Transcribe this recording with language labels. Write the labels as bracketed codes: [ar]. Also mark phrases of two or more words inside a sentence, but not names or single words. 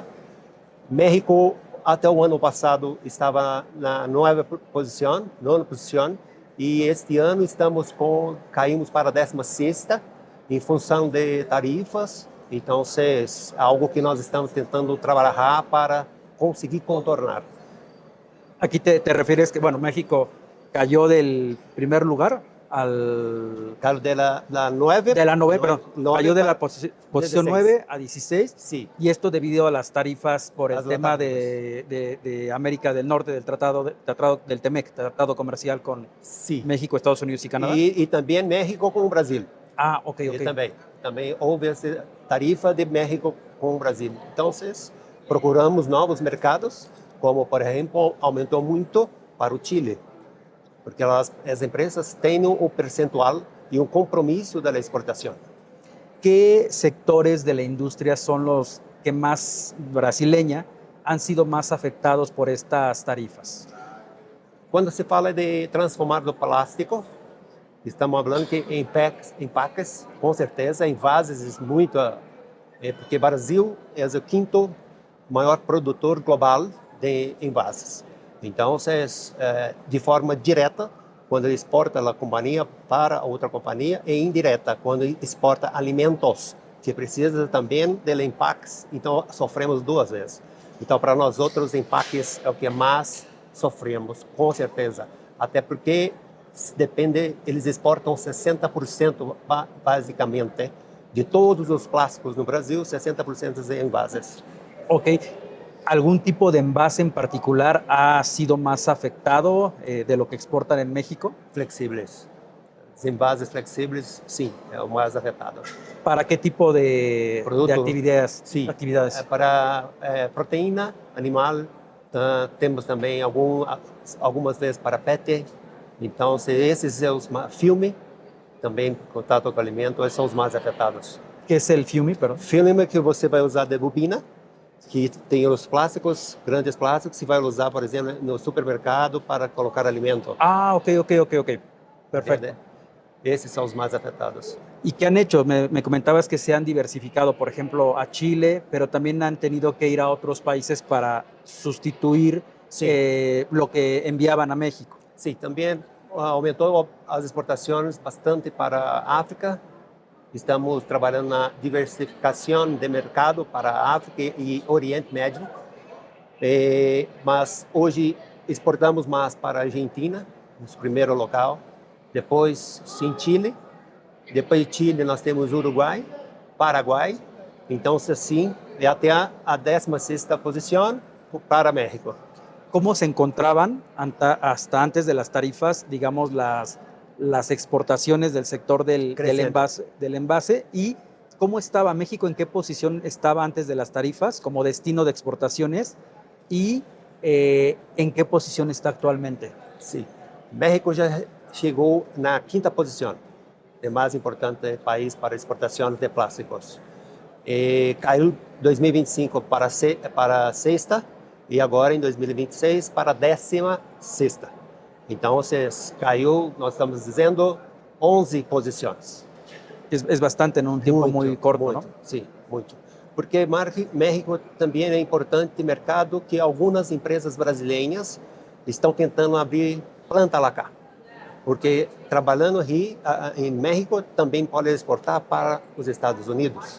[pt] México, até o ano passado, estava na nona posição, e este ano caímos para a 16ª, em função de tarifas. Então, é algo que nós estamos tentando trabalhar para conseguir contornar. [es] Aquí te refieres que, bueno, México cayó del primer lugar al... Claro, de la 9. De la 9, perdón, cayó de la posición 9 a 16. Sí. Y esto debido a las tarifas por el Las tema tarifas. de América del Norte, del tratado del TEMEC, tratado comercial con Sí. México, Estados Unidos y Canadá. [pt] E também México com o Brasil. Ah, ok. E também houve essa tarifa de México com o Brasil. Então, procuramos novos mercados, como, por exemplo, aumentou muito para o Chile, porque as empresas têm um percentual e um compromisso da exportação. [es] ¿Qué sectores de la industria son los que más brasileña han sido más afectados por estas tarifas? [pt] Quando se fala de transformar do plástico, estamos falando que empaques, com certeza, envases muito, porque o Brasil é o quinto maior produtor global de envases. Então, de forma direta, quando exporta a companhia para outra companhia, e indireta, quando exporta alimentos, que precisa também de empaques, então sofremos duas vezes. Então, para nós outros, empaques é o que mais sofremos, com certeza. Até porque eles exportam 60% basicamente de todos os plásticos no Brasil, 60% de envases. Ok. [es] ¿Algún tipo de envase en particular ha sido más afectado de lo que exportan en México? [pt] Flexibles. Os envases flexíveis, sim, é o mais afetado. [es] ¿Para qué tipo de actividades? [pt] Sim, [es] actividades? [pt] Para proteína animal, temos também algumas vezes para PET. Então, esses são os filme, também contato com alimento, esses são os mais afetados. [es] ¿Qué es el FUMI? Perdón. [pt] Filme que você vai usar de bobina, que tem os plásticos, grandes plásticos, que vai usar, por exemplo, no supermercado para colocar alimento. [es] Ah, ok. Perfecto. [pt] Entende? Esses são os mais afetados. [es] ¿Y qué han hecho? Me comentabas que se han diversificado, por ejemplo, a Chile, pero también han tenido que ir a otros países para sustituir lo que enviaban a México. [pt] Sim, também aumentou as exportações bastante para a África. Estamos trabalhando na diversificação de mercado para a África e Oriente Médio. Mas hoje exportamos mais para a Argentina, no primeiro local. Depois, sim, Chile. Depois de Chile, nós temos Uruguai, Paraguai. Então, assim, é até a 16ª posição para México. [es] ¿Cómo se encontraban hasta antes de las tarifas, digamos, las exportaciones del sector del envase? ¿Y cómo estaba México? ¿En qué posición estaba antes de las tarifas como destino de exportaciones? ¿Y en qué posición está actualmente? Sí, México ya llegó na 5ª posición, el más importante país para exportaciones de plásticos. [pt] Caiu 2025 para 6ª e agora em 2026 para a 16ª. [es] Entonces, cayó, [pt] nós estamos dizendo, 11 posições. [es] Es bastante en un tiempo muy corto, [pt] muito, [es] ¿no? [pt] sim, muito. Porque México também é importante mercado que algumas empresas brasileiras estão tentando abrir planta lá cá. Porque trabalhando aqui em México também pode exportar para os Estados Unidos.